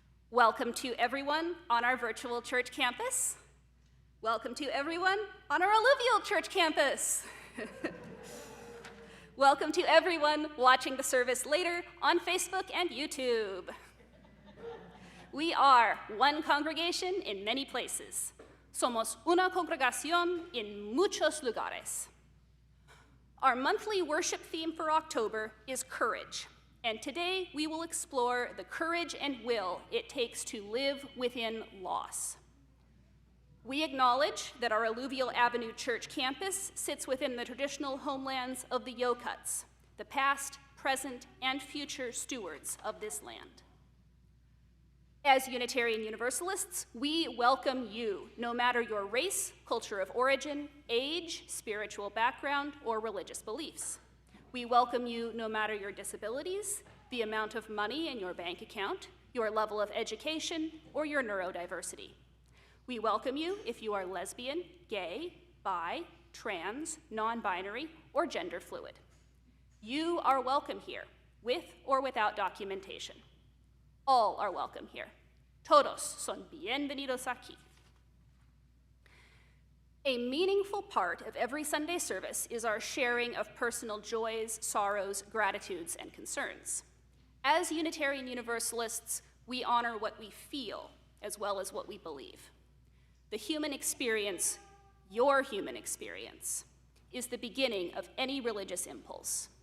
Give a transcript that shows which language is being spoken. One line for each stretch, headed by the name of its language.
English: Welcome to everyone on our virtual church campus. Welcome to everyone on our Alluvial Church campus. Welcome to everyone watching the service later on Facebook and YouTube. We are one congregation in many places.
Spanish: Somos una congregación en muchos lugares.
English: Our monthly worship theme for October is courage, and today we will explore the courage and will it takes to live within loss. We acknowledge that our Alluvial Avenue Church campus sits within the traditional homelands of the Yokuts, the past, present, and future stewards of this land. As Unitarian Universalists, we welcome you, no matter your race, culture of origin, age, spiritual background, or religious beliefs. We welcome you no matter your disabilities, the amount of money in your bank account, your level of education, or your neurodiversity. We welcome you if you are lesbian, gay, bi, trans, non-binary, or gender fluid. You are welcome here, with or without documentation. All are welcome here.
Spanish: Todos son bienvenidos aquí.
English: A meaningful part of every Sunday service is our sharing of personal joys, sorrows, gratitudes, and concerns. As Unitarian Universalists, we honor what we feel as well as what we believe. The human experience, your human experience, is the beginning of any religious impulse.